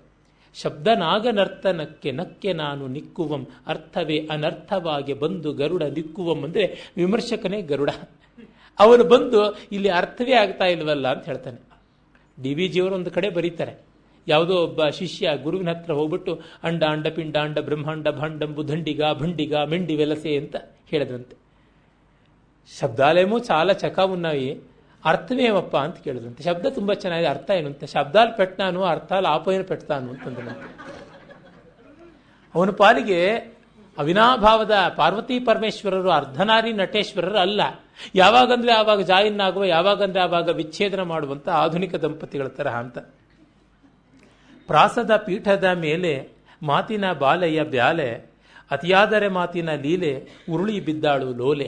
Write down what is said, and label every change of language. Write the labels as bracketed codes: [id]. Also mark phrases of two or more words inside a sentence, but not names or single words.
[kn] ಶಬ್ದ ನಾಗನರ್ತನಕ್ಕೆ ನಕ್ಕೆ ನಾನು ನಿಕ್ಕುವಂ ಅರ್ಥವೇ ಅನರ್ಥವಾಗೆ ಬಂದು ಗರುಡ ನಿಕ್ಕುವಂ ಅಂದರೆ ವಿಮರ್ಶಕನೇ ಗರುಡ. ಅವನು ಬಂದು ಇಲ್ಲಿ ಅರ್ಥವೇ ಆಗ್ತಾ ಇಲ್ವಲ್ಲ ಅಂತ ಹೇಳ್ತಾನೆ. DVG ಅವರು ಒಂದು ಕಡೆ ಬರೀತಾರೆ, ಯಾವುದೋ ಒಬ್ಬ ಶಿಷ್ಯ ಗುರುವಿನ ಹತ್ರ ಹೋಗ್ಬಿಟ್ಟು [te] అండ అండ పిండ అండ బ్రహ్మాండ భాండంబు దండిగ భండిగ మెండి వెలసే [kn] ಅಂತ ಹೇಳಿದ್ರಂತೆ. [te] శబ్దాలేమో చాలా చక్కగా ఉన్నాయి, అర్థమేమప్ప [kn] ಅಂತ ಕೇಳಿದ್ರಂತೆ. ಶಬ್ದ ತುಂಬಾ ಚೆನ್ನಾಗಿದೆ, ಅರ್ಥ ಏನು ಅಂತ. [te] శబ్దాలు పెట్టినాను అర్థాలు ఆపోయిన పెడతాను [kn] ಅಂತಂದಂತೆ. ಅವನ ಪಾಲಿಗೆ ಅವಿನಾಭಾವದ ಪಾರ್ವತಿ ಪರಮೇಶ್ವರರು ಅರ್ಧನಾರಿ ನಟೇಶ್ವರರು ಅಲ್ಲ. ಯಾವಾಗಂದ್ರೆ ಆವಾಗ ಜಾಯಿನ್ ಆಗುವ, ಯಾವಾಗಂದ್ರೆ ಆವಾಗ ವಿಚ್ಛೇದನ ಮಾಡುವಂತ ಆಧುನಿಕ ದಂಪತಿಗಳ ತರಹ ಅಂತ. ಪ್ರಾಸದ ಪೀಠದ ಮೇಲೆ ಮಾತಿನ ಬಾಲೆಯ ಬ್ಯಾಲೆ, ಅತಿಯಾದರೆ ಮಾತಿನ ಲೀಲೆ ಉರುಳಿ ಬಿದ್ದಾಳು ಲೋಲೆ.